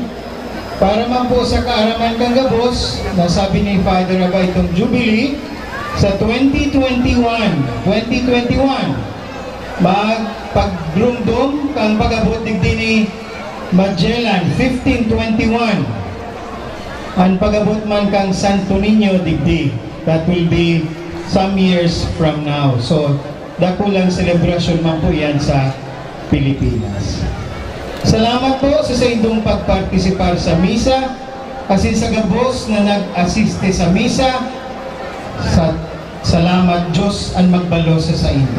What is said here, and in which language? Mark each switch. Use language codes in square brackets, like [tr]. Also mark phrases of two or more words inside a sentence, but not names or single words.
[bik] Para man po sa kaaraman kang gabos, nasabi ni Father Aba itong Jubilee sa 2021, magpaggrumdom kang pagabot digdi ni Magellan 1521. Ang pagabot man kang Santo Niño digdi. [en] That will be some years from now. [bik] So, dakulang celebration man po yan sa Pilipinas. Salamat po sa indong pagpartisipar sa misa, kasi sa gabos na nag-assiste sa misa. Salamat Diyos ang magbalo sa indo.